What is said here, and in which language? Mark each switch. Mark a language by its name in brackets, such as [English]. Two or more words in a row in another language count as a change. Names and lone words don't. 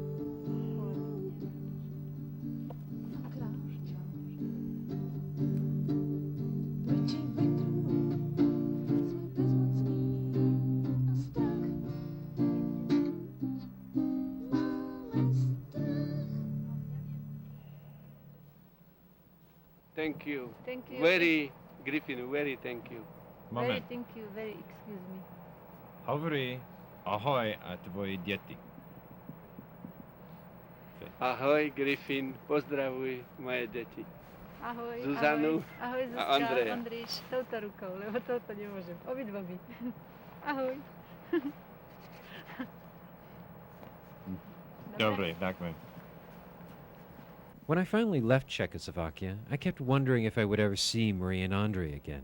[Slovak] A kráčam proti vetru. Sme bezmocní a strach. Máme strach. [English] Thank you. Thank you. Very, Griffin, very thank you. Very Moment. thank you, very excuse me. [Slovak] Hovori ahoj a tvoji děti. Ahoj, Griffin, pozdravuj moje deti. Ahoj, Zuzanu ahoj Zuzka, a Andreja. Ondríš, touto rukou, lebo touto nemôžem. Obidvomi. Ahoj. Dobre, ďakujem. [English] When I finally left Czechoslovakia, I kept wondering if I would ever see Marie and Andre again.